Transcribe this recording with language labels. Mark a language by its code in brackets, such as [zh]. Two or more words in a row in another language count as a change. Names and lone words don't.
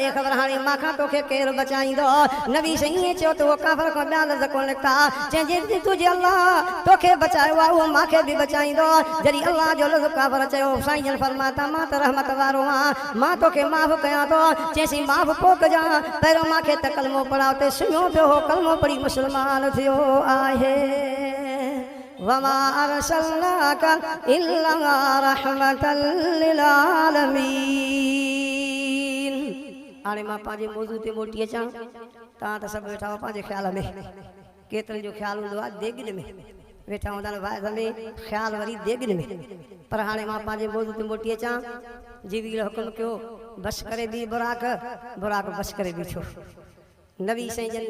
[sd] ॾे ख़बर हाणे मांखां तोखे केरु बचाईंदो नबी साईं ईअं चयो त उहो काफ़र खां ॿिया लफ़्ज़ कोन निकिता चइजे तुंहिंजे अलाह तोखे बचायो आहे उहो मूंखे बि बचाईंदो जॾहिं अलाह जो लफ़्ज़ काफ़र चयो साईं जन फरमाया था मां त रहमत वारो आहियां मां तोखे माफ़ कयां थो चइसीं माफ़ पोइ कजां पहिरियों मूंखे त कलमो पढ़ा उते सुम्हियो पियो हो कलमो पढ़ी मुस्लमान थियो आहे [ar] وما أرسلناك إلا رحمة لل [sd] आलमीन हाणे मां पंहिंजे मौज़ू ते मोटी अचां तव्हां त सभु वेठा हो पंहिंजे ख़्याल में केतिरनि जो ख़्यालु हूंदो आहे देगिन में वेठा हूंदा आहिनि वाइद में ख़्यालु वरी देगिन में पर हाणे मां पंहिंजे मौज़ू ते मोटी अचां जिबरील हुकुम कयो बस करे बि बुराक बस करे बीठो नबी साईं जन